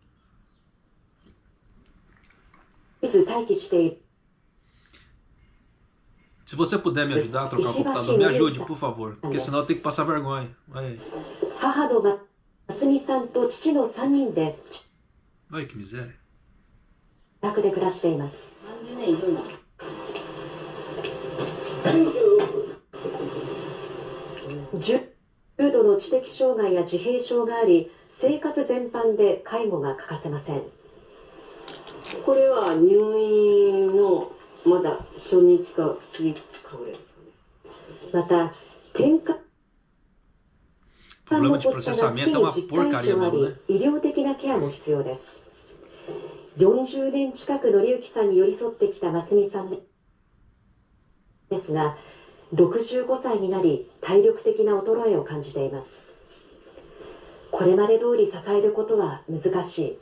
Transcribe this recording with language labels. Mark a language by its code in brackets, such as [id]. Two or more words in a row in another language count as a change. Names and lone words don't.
[pt] Se você puder me ajudar a trocar o computador, me ajude, por favor. Porque senão eu tenho que passar vergonha. Olha que miséria. [ja] 重度の知的障害や自閉症があり、生活全般で介護が欠かせません。これは入院のまだ初日か次かぐらいですかね。また転換 [pt] Problema de processamento é uma porcaria mesmo, né? [ja] 医療的なケアも必要です。40年近くのりゆきさんに寄り添ってきたますみさんですが、65歳になり体力的な衰えを感じています。これまで通り支えることは難しい。